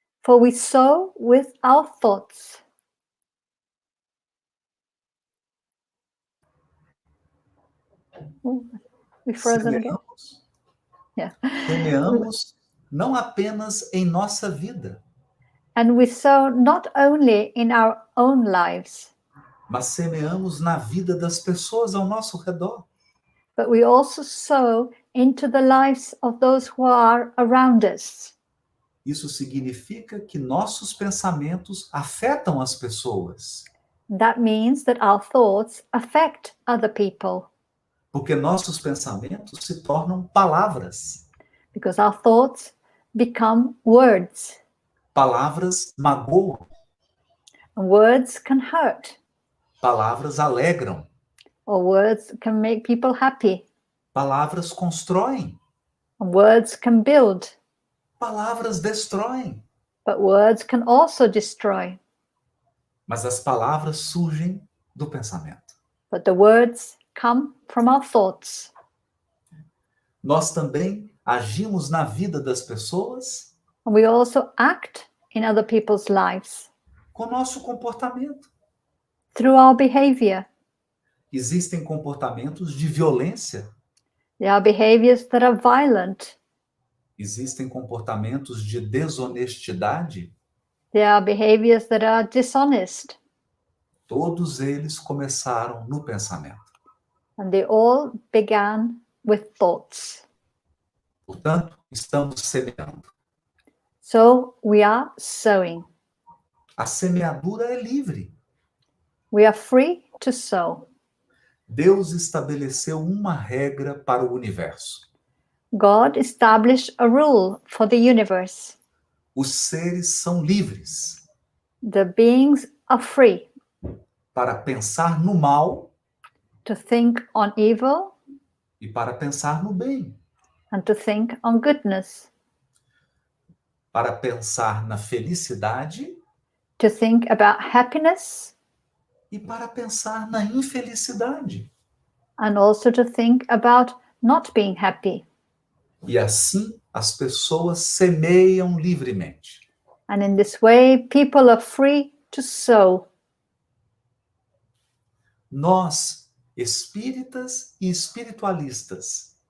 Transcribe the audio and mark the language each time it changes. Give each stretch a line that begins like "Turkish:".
English: For we sow with our thoughts. We frozen again?
Portuguese: Semeamos,
English: Yeah.
Portuguese: semeamos não apenas em nossa vida,
English: And we sow not only in our own lives,
Portuguese: mas semeamos na vida das pessoas ao nosso redor.
English: but we also sow into the lives of those who are around us.
Portuguese: Isso significa que nossos pensamentos afetam as pessoas,
English: That means that our thoughts affect other people,
Portuguese: porque nossos pensamentos se tornam palavras.
English: because our thoughts become words,
Portuguese: Palavras magoam,
English: and words can hurt,
Portuguese: palavras alegram,
English: or words can make people happy,
Portuguese: palavras constroem,
English: and words can build,
Portuguese: palavras destroem.
English: but words can also destroy.
Portuguese: Mas as palavras surgem do pensamento.
English: but the words come from our thoughts.
Portuguese: Nós também agimos na vida das pessoas
English: And we also act in other people's lives
Portuguese: com nosso comportamento.
English: through our behavior.
Portuguese: Existem comportamentos de violência,
English: There are behaviors that are violent.
Portuguese: existem comportamentos de desonestidade.
English: There are behaviors that are dishonest.
Portuguese: Todos eles começaram no pensamento.
English: And they all began with thoughts.
Portuguese: Portanto, estamos semeando.
English: So we are sowing.
Portuguese: A semeadura é livre.
English: We are free to sow.
Portuguese: Deus estabeleceu uma regra para o universo.
English: God established a rule for the universe.
Portuguese: Os seres são livres
English: The beings are free
Portuguese: para pensar no mal
English: to think on evil
Portuguese: e para pensar no bem,
English: and to think on goodness,
Portuguese: para pensar na felicidade
English: to think about happiness,
Portuguese: e para pensar na infelicidade.
English: and also to think about not being happy.
Portuguese: E assim as pessoas semeiam livremente.
English: And in this way, people are free to sow.
Portuguese: Nós, espíritas e espiritualistas,